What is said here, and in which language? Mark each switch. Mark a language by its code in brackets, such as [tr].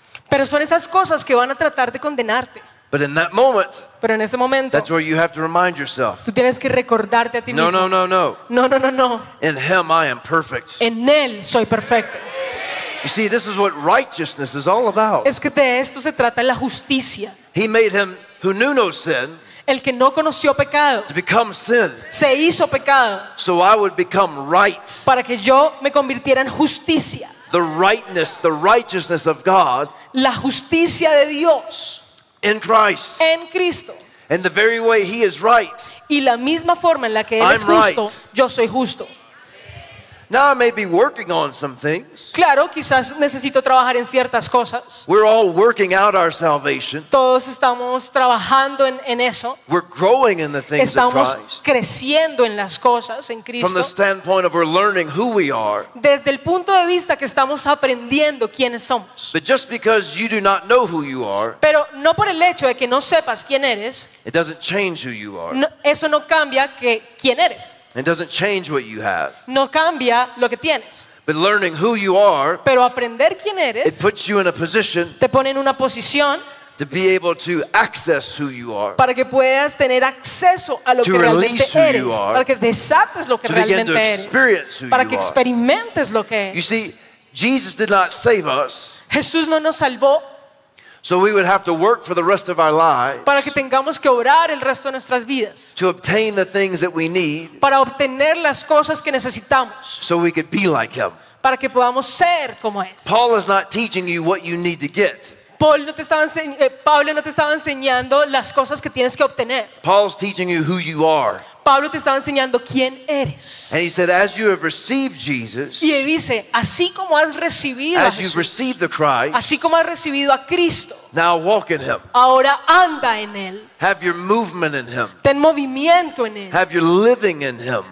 [es] Pero son esas cosas que van a tratar de condenarte. [en] But in that moment, [es] pero en ese momento, [en] that's where you have to remind yourself. [es] Tú tienes que recordarte a ti mismo. [en] No. In him I am perfect. [es] En él soy perfecto. [en] You see, this is what righteousness is all about. [es] Es que de esto se trata la justicia. [en] He made him who knew no sin. [es] El que no conoció pecado [en] to become sin, [es] se hizo pecado [en] so I would become right. [es] Para que yo me convirtiera en justicia. [en] The rightness, the righteousness of God, [es] la justicia de Dios [en] in Christ. [es] En Cristo. [en] And the very way he is right, [es] y la misma forma en la que Él [en] I'm [es] es justo, [en] right. [es] Yo soy justo. [en] Now I may be working on some things. [es] Claro, quizás necesito trabajar en ciertas cosas. [en] We're all working out our salvation. [es] Todos estamos trabajando en eso. [en] We're growing in the things [es] estamos [en] of Christ. [es] Estamos creciendo en las cosas en Cristo. [en] From the standpoint of we're learning who we are. [es] Desde el punto de vista que estamos aprendiendo quiénes somos. [en] But just because you do not know who you are. [es] Pero no por el hecho de que no sepas quién eres. [en] It doesn't change who you are. [es] No, eso no cambia que quién eres. [en] It doesn't change what you have. [es] No cambia lo que tienes. [en] But learning who you are, [es] pero aprender quién eres, [en] it puts you in a position, [es] te pone en una posición, [en] to be able to access who you are, [es] para que puedas tener acceso a lo [en] to [es] que [en] release who [es] eres, [en] you are, [es] para que desates lo que [en] to [es] realmente [en] begin to [es] eres, [en] experience who [es] para [en] you [es] que experimentes [en] are. [es] Lo que [en] you see, Jesus did not save us. [es] Jesús no nos salvó. [en] So we would have to work for the rest of our lives. [es] Para que tengamos que orar el resto de nuestras vidas. [en] To obtain the things that we need. [es] Para obtener las cosas que necesitamos. [en] So we could be like him. [es] Para que podamos ser como él. [en] Paul is not teaching you what you need to get. [es] Pablo no te estaba enseñando las cosas que tienes que obtener. [en] Paul's teaching you who you are. [es] Pablo te estaba enseñando quién eres. [en] And he said, as you have received Jesus, [es] y él dice, así como has recibido [en] as [es] a Jesús, [en] you've received the Christ, [es] así como has recibido a Cristo, [en] now walk in him. [es] Ahora anda en él. [en] Have your movement in him. [es] Ten movimiento en él. [en] Have your living in him.